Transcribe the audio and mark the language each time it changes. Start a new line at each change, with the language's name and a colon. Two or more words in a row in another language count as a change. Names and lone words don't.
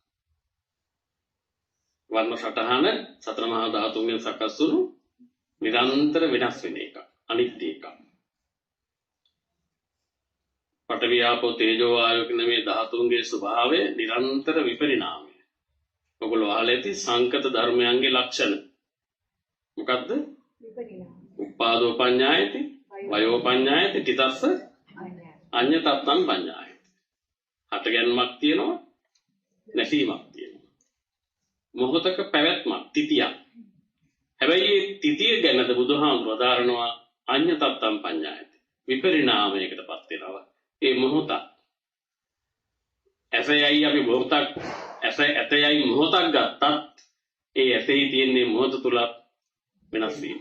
Sinhala: වර්ණ සටහන සතර මහා ධාතුන්ගෙන් සකස් වුණු නිරන්තර වෙනස් වෙන එකක්. අනිත්‍ය එකක්. පඨවි ආපෝ තේජෝ වායෝ කියන මේ ධාතුන්ගේ ස්වභාවය නිරන්තර විපරිණාමය. ඔයගොල්ලෝ අහලා ඇති සංකත ධර්මයන්ගේ ලක්ෂණ. මොකද්ද? විපරිණාම.
Pali: උපාදෝ පඤ්ඤායති, වයෝ පඤ්ඤායති, තිතස්ස අඤ්ඤතත්තං පඤ්ඤායති.
Sinhala: හට ගැනීමක් තියෙනවා, නැසීමක් තියෙනවා. මොහොතක පැවැත්මක්, තිතියක්. හැබැයි මේ තිතිය ගැනද බුදුහාමුදුරුවෝ දාරනවා
Pali: අඤ්ඤතත්තං පඤ්ඤායති.
Sinhala: විපරිණාමයකටපත් වෙනවා. ඒ මොහොත ඇසයයි අපි මොහොතක් ඇතයයි මොහොතක් ගත්තත් ඒ ඇතෙහි තියෙන මොහොත තුල වෙනස් වීමක්.